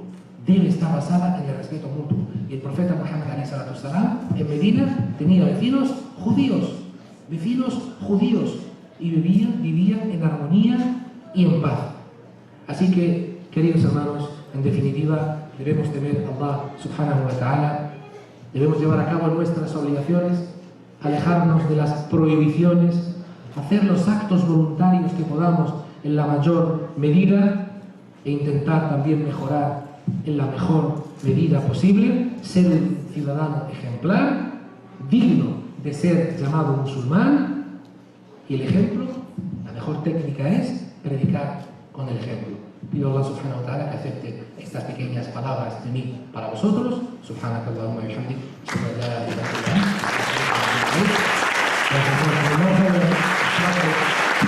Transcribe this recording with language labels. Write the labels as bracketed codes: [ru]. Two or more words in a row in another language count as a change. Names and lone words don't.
[es] Debe estar basada en el respeto mutuo. Y el profeta Muhammad en Medina tenía vecinos judíos, y vivían en armonía y en paz. Así que, queridos hermanos, en definitiva, debemos temer a Allah [ar] سبحانه وتعالى, [es] debemos llevar a cabo nuestras obligaciones, alejarnos de las prohibiciones, hacer los actos voluntarios que podamos en la mayor medida e intentar también mejorar en la mejor medida posible, ser un ciudadano ejemplar, digno de ser llamado musulmán. Y el ejemplo, la mejor técnica es predicar con el ejemplo. Pido a Allah [ar] سبحانه وتعالى [es] que acepte estas pequeñas palabras de mí para vosotros. [ar] سبحانك اللهم وبحمدك، أشهد أن لا إله إلا أنت، أستغفرك وأتوب إليك.